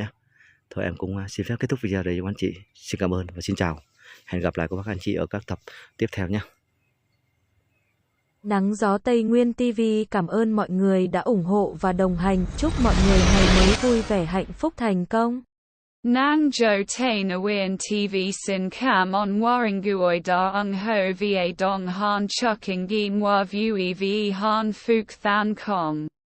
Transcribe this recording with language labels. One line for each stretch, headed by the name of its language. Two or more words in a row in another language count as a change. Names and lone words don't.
Vietnamese: Thôi em cũng xin phép kết thúc video đây cho các anh chị. Xin cảm ơn và xin chào. Hẹn gặp lại các bác anh chị ở các tập tiếp theo nhé. Nắng gió Tây Nguyên TV cảm ơn mọi người đã ủng hộ và đồng hành. Chúc mọi người ngày mới vui vẻ, hạnh phúc, thành công. Nang jo tain Awian TV sin cam on Waringuoi da ung ho va dong han chuking gi mwa vue ve han phuk than kong.